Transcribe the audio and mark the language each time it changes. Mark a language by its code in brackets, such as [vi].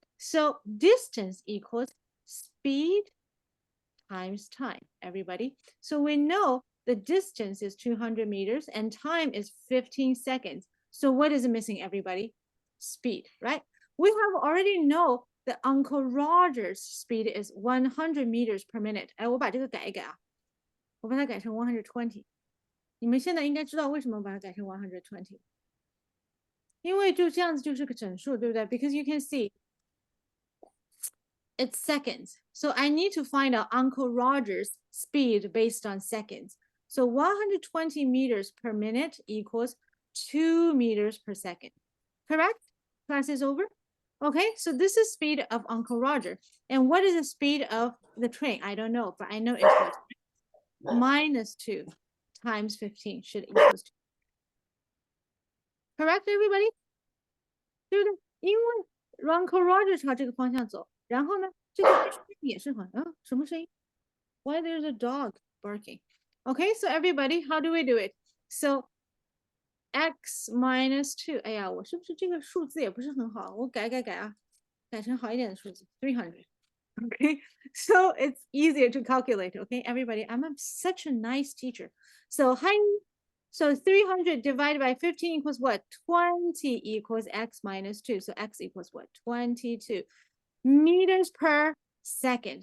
[en] So distance equals speed times time, everybody. So we know the distance is 200 meters and time is 15 seconds. So what is missing, everybody? Speed, right? We have already know that Uncle Roger's speed is 100 meters per minute. [zh] 哎，我把这个改一改啊，我把它改成 120。你们现在应该知道为什么把它改成 120，因为就这样子就是个整数，对不对？ [en] Because you can see it's seconds. So I need to find out Uncle Roger's speed based on seconds. So 120 meters per minute equals 2 meters per second. Correct? Class is over. Okay, so this is speed of Uncle Roger. And what is the speed of the train? I don't know, but I know it's minus 2 times 15 should equals 2. Correct, everybody? [zh] 对不对？因为 Uncle Roger 朝这个方向走，然后呢，这个也是好像什么声音 ？ [en] Why there's a dog barking? Okay, so everybody, how do we do it? So x minus 2. [zh] 哎呀，我是不是这个数字也不是很好？我改啊，改成好一点的数字，300. [en] Okay, so it's easier to calculate. Okay, everybody, I'm such a nice teacher. So hi. So 300 divided by 15 equals what? 20 equals x minus 2. So x equals what? 22 meters per second.